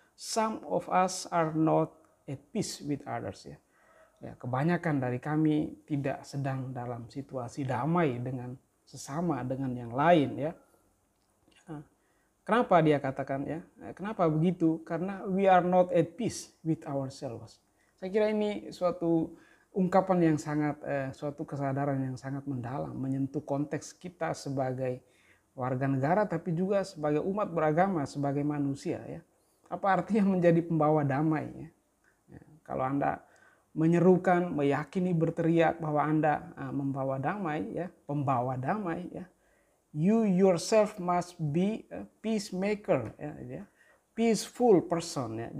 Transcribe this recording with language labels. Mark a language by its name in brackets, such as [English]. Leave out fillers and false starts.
[English] Some of us are not at peace with others ya. [Indonesian] Ya, kebanyakan dari kami tidak sedang dalam situasi damai dengan sesama, dengan yang lain ya. Kenapa dia katakan ya? Kenapa begitu? Karena [English] we are not at peace with ourselves. [Indonesian] Saya kira ini suatu ungkapan yang sangat, suatu kesadaran yang sangat mendalam, menyentuh konteks kita sebagai warga negara, tapi juga sebagai umat beragama, sebagai manusia ya. Apa artinya menjadi pembawa damai ya? Kalau Anda menyerukan, meyakini, berteriak bahwa Anda membawa damai ya, pembawa damai ya, [English] you yourself must be a peacemaker ya, peaceful person [Indonesian] ya.